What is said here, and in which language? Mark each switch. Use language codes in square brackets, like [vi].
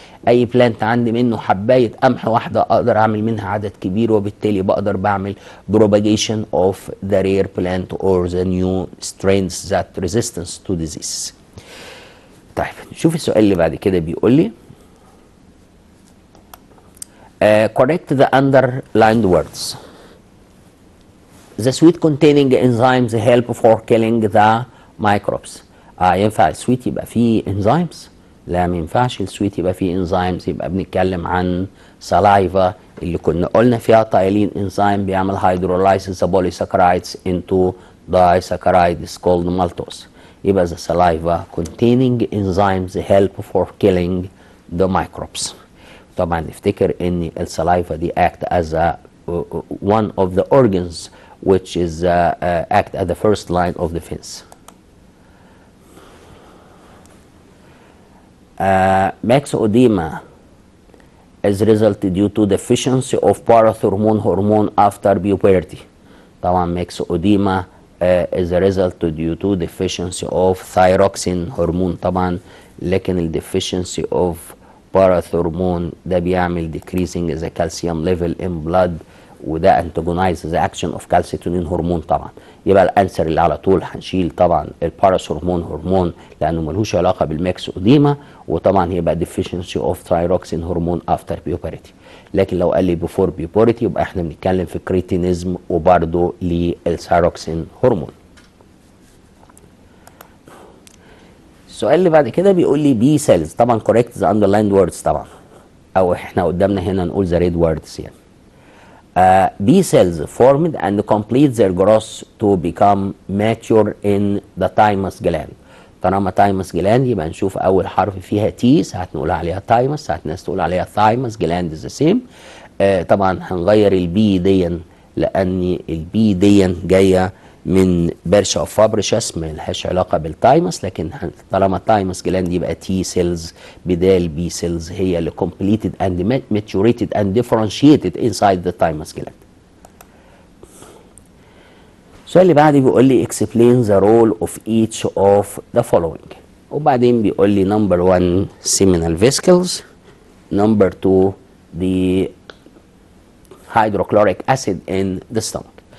[ar] اي بلانت عندي منه حبايه قمح واحده اقدر اعمل منها عدد كبير، وبالتالي بقدر بعمل [en] propagation of the rare plant or the new strains that resistance to disease. [ar] طيب نشوف السؤال اللي بعد كده بيقول لي [en] correct the underlined words. The sweet containing enzymes help for killing the microbes. [ar] ينفع السويت يبقى فيه enzymes؟ لا ما ينفعش السويت يبقى فيه enzymes. يبقى بنتكلم عن saliva اللي كنا قلنا فيها تايلين انزيم بيعمل [en] hydrolysis the polysaccharides into disaccharides called maltose. يبقى the saliva containing enzymes help for killing the microbes. [ar] طبعا نفتكر ان السلايفا دي [en] act as a one of the organs which is act at the first line of defense. Myxedema is result due to deficiency of parathormone hormone after puberty. طبعا myxedema is a result due to deficiency of thyroxine hormone [ar] طبعا، لكن ال [en] deficiency of parathormone [ar] ده بيعمل [en] decreasing the calcium level in blood، وده antagonize the action of calcitonin [ar] هرمون طبعا. يبقى الانسر اللي على طول هنشيل طبعا الباراثورمون هرمون لانه ملوش علاقه بالميكسوديما، وطبعا هيبقى [en] deficiency of thyroxine [ar] هرمون [en] after puberty. [ar] لكن لو قال لي [en] before puberty [ar] يبقى احنا بنتكلم في كريتينيزم وبرضه للثايروكسين هرمون. السؤال اللي بعد كده بيقول لي بي سيلز، طبعا [en] correct the underlined words [ar] طبعا، او احنا قدامنا هنا نقول [en] the red words [ar] يعني. B cells formed and complete their growth to become mature in the thymus gland. طالما thymus gland يبقى نشوف أول حرف فيها T، ساعات نقول عليها thymus، ساعات ناس تقول عليها thymus gland [en] is the same. [ar] طبعا هنغير البي ديا لأن البي ديا جاية من برشا اوف فابريشس ملهاش علاقه بالتايمس، لكن طالما تايمس جلاند يبقى تي سيلز بدال بي سيلز هي اللي [en] completed and maturated and differentiated inside the thymus gland. [ar] السؤال اللي بعده بيقول لي [en] explain the role of each of the following، [ar] وبعدين بيقول لي [en] number 1 seminal vesicles، number 2 the hydrochloric acid in the stomach.